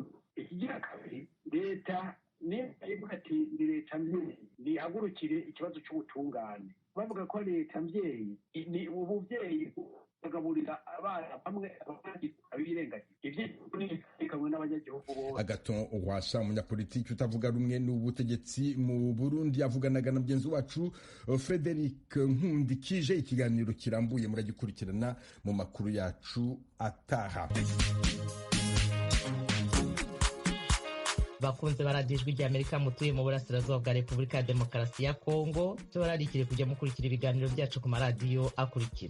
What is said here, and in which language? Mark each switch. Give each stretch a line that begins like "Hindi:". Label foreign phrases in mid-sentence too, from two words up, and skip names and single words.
Rundi: Ikigira kabiri, leta niba ati ni leta mvyeyi nihagurukire ikibazo c'ubutungane. Bavuga ko leta mvyeyi ni ubuvyeyi bagaburira abana bamwe abirengagiza ivyo n'abanyagihugu bose. Agaton Rwasa, umunyapolitiki utavuga rumwe n'ubutegetsi mu Burundi, avuganaga na mugenzi wacu Frederic Nkundikije. Ikiganiro kirambuye muragikurikirana mu makuru yacu ataha. Bakunze baradijwe rya Amerika mutuye mu burasirazuba bwa Repubulika ya Demokarasi ya Kongo, tubararikire kujya mukurikira ibiganiro byacu ku maradiyo akurikira: